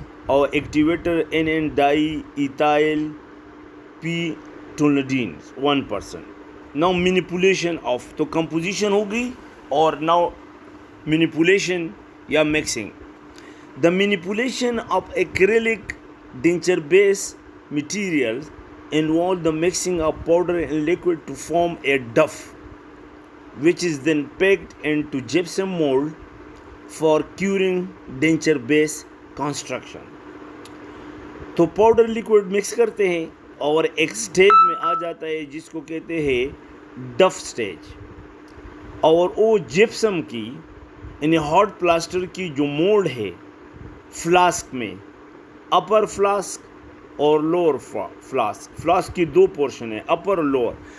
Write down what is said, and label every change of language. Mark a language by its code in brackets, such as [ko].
[hi] और activator N di ethyl पीटोलिडीन 1%. [en] now manipulation of, [hi] तो composition होगी और नाउ मैनिपुलेशन या mixing. [en] The manipulation of acrylic denture base materials involve the mixing of powder and liquid to form a duff, which is then packed into gypsum mold for curing denture base construction. [hi] तो powder liquid mix करते हैं और एक stage में आ जाता है जिसको कहते हैं डफ स्टेज. और वो जिप्सम की यानी हॉट प्लास्टर की जो मोल्ड है फ्लास्क में, अपर फ्लास्क और लोअर फ्लास्क की दो पोर्शन है, अपर और लोअर.